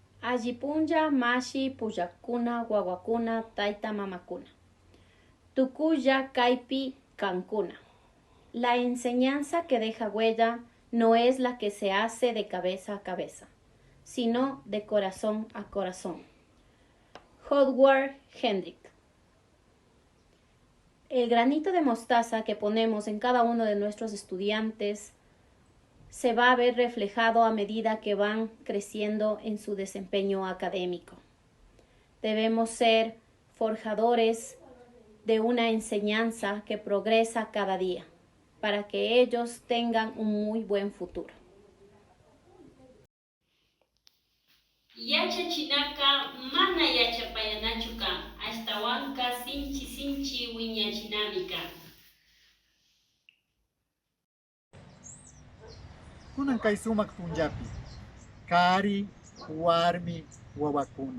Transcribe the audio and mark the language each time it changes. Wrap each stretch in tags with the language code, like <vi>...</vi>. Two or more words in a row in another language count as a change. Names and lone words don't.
<qu>Allipunlla mashi puyakuna wawakuna taita mamakuna. Tukuya kaipi kankuna.</qu> <es>La enseñanza que deja huella no es la que se hace de cabeza a cabeza, sino de corazón a corazón. Howard Hendrick. El granito de mostaza que ponemos en cada uno de nuestros estudiantes se va a ver reflejado a medida que van creciendo en su desempeño académico. Debemos ser forjadores de una enseñanza que progresa cada día, para que ellos tengan un muy buen futuro.</es> <qu>Yachachinaka mana yachapayanachuka ashtawanka sinchi wiñachinamika. Kunan kay sumak punjapi, kari, warmi, wawakuna.</qu>